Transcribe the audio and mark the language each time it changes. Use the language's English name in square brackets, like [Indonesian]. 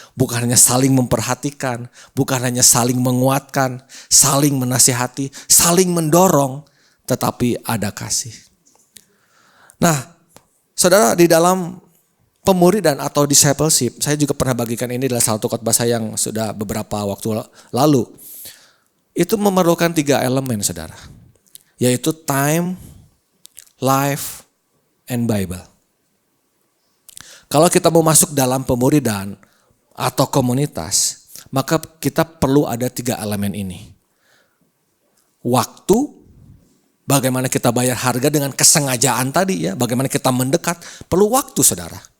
[Indonesian] Bukan hanya saling memperhatikan, bukan hanya saling menguatkan, saling menasihati, saling mendorong, tetapi ada kasih. Nah, saudara, di dalam pemuridan atau discipleship, saya juga pernah bagikan ini adalah satu khotbah saya yang sudah beberapa waktu lalu. Itu memerlukan 3 elemen, saudara. [English] Yaitu time, life, and Bible. [Indonesian] Kalau kita mau masuk dalam pemuridan atau komunitas, maka kita perlu ada 3 elemen ini. Waktu, bagaimana kita bayar harga dengan kesengajaan tadi ya, bagaimana kita mendekat, perlu waktu saudara.